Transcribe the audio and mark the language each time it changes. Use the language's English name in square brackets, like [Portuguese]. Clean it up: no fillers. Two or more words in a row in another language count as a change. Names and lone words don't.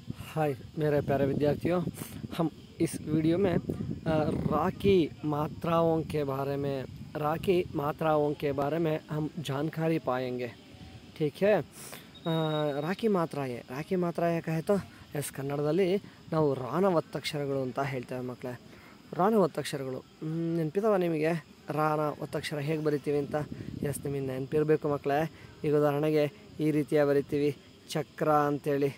[Hindi] हाय मेरे प्यारे विद्यार्थियों, हम इस वीडियो में राखी मात्राओं के बारे में हम जानकारी पाएंगे। ठीक है। राखी मात्राय कहेतो एस [Kannada] ಕನ್ನಡದಲ್ಲಿ ನಾವು ರಾನ ಒತ್ತಕ್ಷರಗಳು ಅಂತ ಹೇಳ್ತೇವೆ ಮಕ್ಕಳೇ. ರಾನ ಒತ್ತಕ್ಷರಗಳು ನೆನಪಿದಾವ ನಿಮಗೆ? ರಾನ ಒತ್ತಕ್ಷರ ಹೇಗೆ ಬರಿತೀವಿ ಅಂತ ಎಸ್ ನಿಮಗೆ ನೆನಪಿರಬೇಕು ಮಕ್ಕಳೇ. ಈಗ ಉದಾಹರಣೆಗೆ ಈ ರೀತಿಯ ಬರಿತೀವಿ ಚಕ್ರ ಅಂತೇಳಿ.